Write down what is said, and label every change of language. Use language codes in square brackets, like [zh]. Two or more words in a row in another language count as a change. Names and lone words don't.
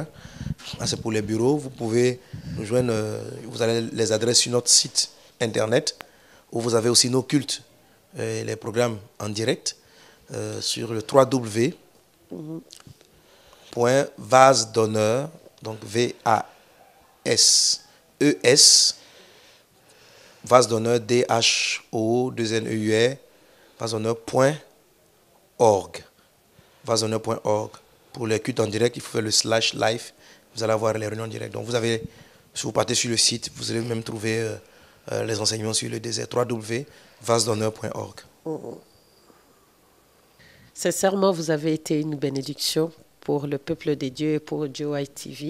[fr] C'est pour les bureaux. Vous pouvez nous joindre, vous avez les adresses sur notre site internet où vous avez aussi nos cultes et les programmes en direct sur le www.vasedonneur, donc V-A-S-E-S, vasedonneur, D-H-O-2-N-E-U-R, vasedonneur.org. Vasedonneur.org. Pour les cultes en direct, il faut faire le /live. Vous allez avoir les réunions en direct. Donc vous avez, si vous partez sur le site, vous allez même trouver les enseignements sur le désert, www.vasedonneur.org. Sincèrement, vous avez été une bénédiction pour le peuple de Dieu et pour GOI TV.